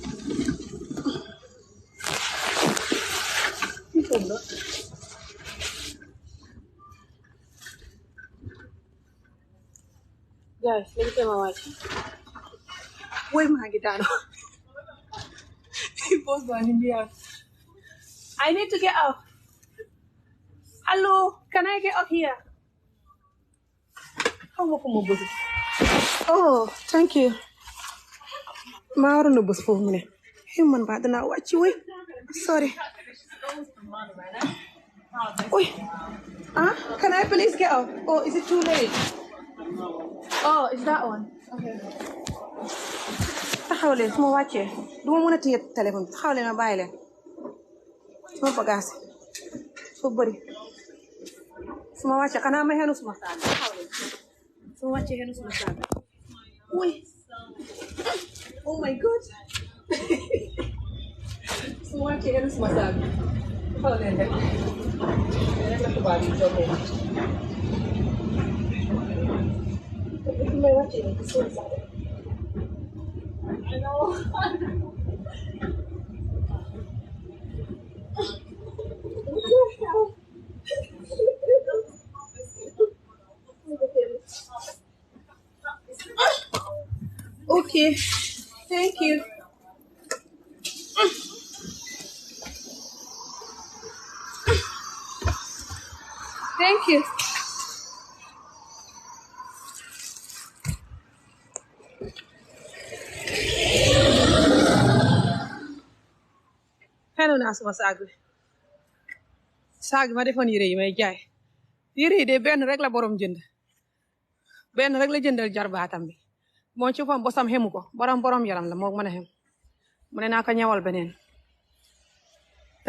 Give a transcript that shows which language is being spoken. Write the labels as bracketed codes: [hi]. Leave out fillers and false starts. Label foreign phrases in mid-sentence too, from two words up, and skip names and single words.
[wo] guys léegi tee ma wàcc oui maa ngi daanu boss baa ni mbiyaa [en] I need to get up. Hello, can I get up here? Oh, thank you. [wo] Ma waroon na bës foofu mu ne [en] hey man [wo] ba danaa wàcc wey sorry Uy. [en] Can I please get up? Oh, is it too late? Oh, it's that one. Okay. [wo] Taxaw leen su ma wàccee du ma mën a téye téléphone bi taxaw leen ma bàyyi leen suma bagage soo bëri su ma wàccee xanaa ma xenu suma saag taxaw leen su ma wàccee xenu suma saag uy [en] oh my god [wo] su ma wàccee xenu suma saag taxaw leen rek la tubaab yi joxe may wàccee ni soo saag [en] I know. Okay, thank you. Thank you. [wo] Xenu naa suma saag bi ma defoon yére yi may jaay yére yi de benn rek la borom jënd benn rek la jëndal jarbaatam bi moom ci fam bosam xemu ko borom yaram la moo mën a xem mu ne naa ko ñawal beneen te